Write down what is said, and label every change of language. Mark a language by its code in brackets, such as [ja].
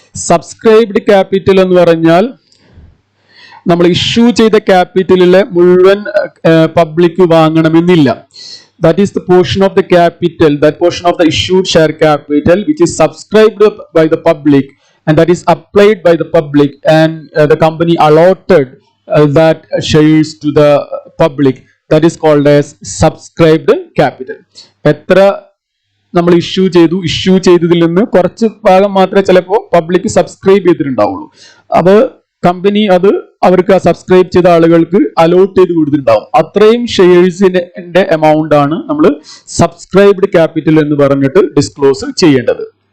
[ml] Subscribed capital എന്ന് പറഞ്ഞാൽ നമ്മൾ ഇഷ്യൂ ചെയ്ത ക്യാപിറ്റലിലെ മുഴുവൻ public വാങ്ങണമെന്നില്ല. [en] That is the portion of the capital, that portion of the issued share capital which is subscribed by the public and that is applied by the public and the company allotted that shares to the public, that is called as subscribed capital. [ml] എത്ര നമ്മൾ issue ചെയ്തതിൽ നിന്ന് കുറച്ച് ഭാഗം മാത്രമേ ചിലപ്പോൾ public subscribe ചെയ്തിട്ടുണ്ടാവുള്ളൂ. അത് company അത് അവർക്ക് സബ്സ്ക്രൈബ് ചെയ്ത ആളുകൾക്ക് അലോട്ട് ചെയ്ത് കൊടുത്തിട്ടുണ്ടാവും. അത്രയും ഷെയർസിന്റെ എമൗണ്ട് ആണ് നമ്മൾ സബ്സ്ക്രൈബ്ഡ് ക്യാപിറ്റൽ എന്ന് പറഞ്ഞിട്ട് ഡിസ്ക്ലോസ് ചെയ്യേണ്ടത്.